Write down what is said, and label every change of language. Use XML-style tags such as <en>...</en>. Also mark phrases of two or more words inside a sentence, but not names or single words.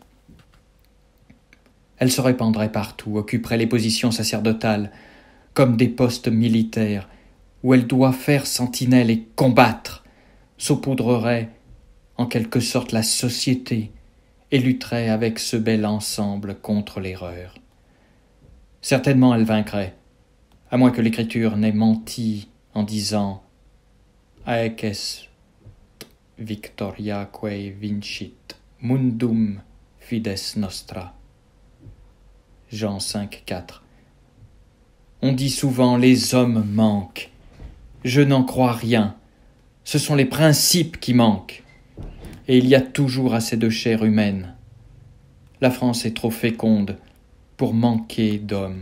<fr>Elle se répandrait partout, occuperait les positions sacerdotales, comme des postes militaires, où elle doit faire sentinelle et combattre, saupoudrerait en quelque sorte la société et lutterait avec ce bel ensemble contre l'erreur. Certainement elle vaincrait, à moins que l'Écriture n'ait menti en disant «</fr> <la>Haec est victoriaque vincit mundum fides nostra ».</la> <fr>Jean 5, 4. On dit souvent « les hommes manquent ». Je n'en crois rien. Ce sont les principes qui manquent. Et il y a toujours assez de chair humaine. La France est trop féconde pour manquer d'hommes.</fr>